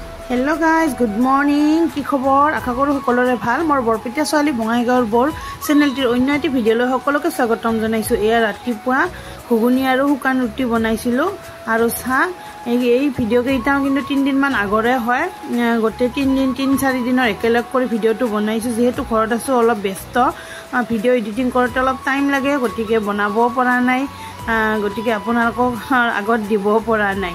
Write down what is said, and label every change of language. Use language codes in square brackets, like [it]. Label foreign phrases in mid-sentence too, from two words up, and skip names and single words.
[en] hello guys good morning [as] কি খবৰ আশা কৰোঁ সকলোৰে ভাল মোৰ বৰপেটীয়া ছোৱালী বঙাইগাঁৱৰ বৰ চেনেলটিৰ অন্য এটি ভিডিঅ'লৈ সকলোকে স্বাগতম জনাইছোঁ। এয়া ৰাতিপুৱা ঘুগুনি আৰু শুকান ৰুটি বনাইছিলোঁ আৰু চাহ। এই ভিডিঅ' কেইটাও কিন্তু 3 দিনমান আগৰে হয়, গোটেই 3-4 দিনৰ একেলগ কৰি ভিডিঅ'টো বনাইছোঁ। যিহেতু ঘৰত আছোঁ অলপ ব্যস্ত, [en] video editing [as] কৰোঁতে অলপ টাইম লাগে, গতিকে বনাবও পৰা নাই, গতিকে আপোনালোকক আগত দিবও পৰা নাই।